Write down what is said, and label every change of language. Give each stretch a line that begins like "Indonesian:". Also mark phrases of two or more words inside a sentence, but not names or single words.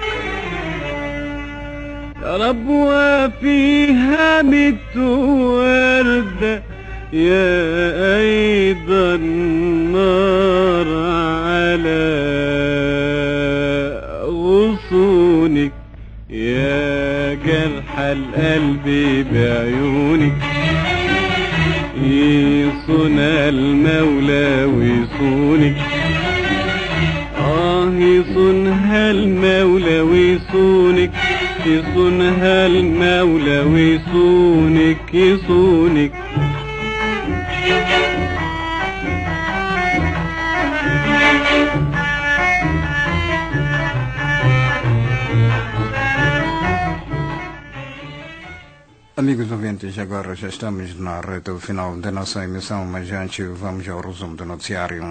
Arabic: يا رب وفيها وردة يا أيضا النار على غصونك يا جرح القلب بعيونك يصونها المولى ويصونك يصونها المولى ويصونك يصونها المولى ويصونك يصونك
Portuguese: Amigos ouvintes, agora já estamos na reta final da nossa emissão, mas antes vamos ao resumo do noticiário.